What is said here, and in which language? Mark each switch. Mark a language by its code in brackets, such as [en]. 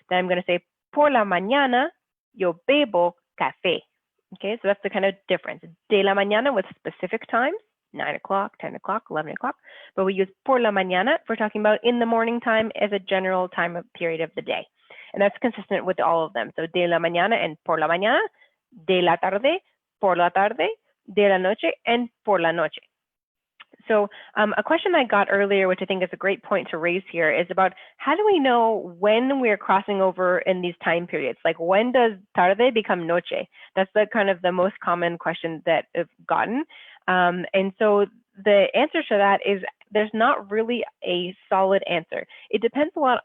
[en] Then I'm going to say [es] por la mañana, yo bebo café. [en] Okay, so that's the kind of difference. De la mañana with specific times, 9 o'clock, 10 o'clock, 11 o'clock, but we use por la mañana if we're talking about in the morning time as a general time of period of the day. And that's consistent with all of them. So de la mañana and por la mañana, de la tarde, por la tarde, de la noche, and por la noche. So a question I got earlier, which I think is a great point to raise here, is about how do we know when we're crossing over in these time periods? Like when does tarde become noche? That's the kind of the most common question that I've gotten. And so the answer to that is there's not really a solid answer. It depends a lot.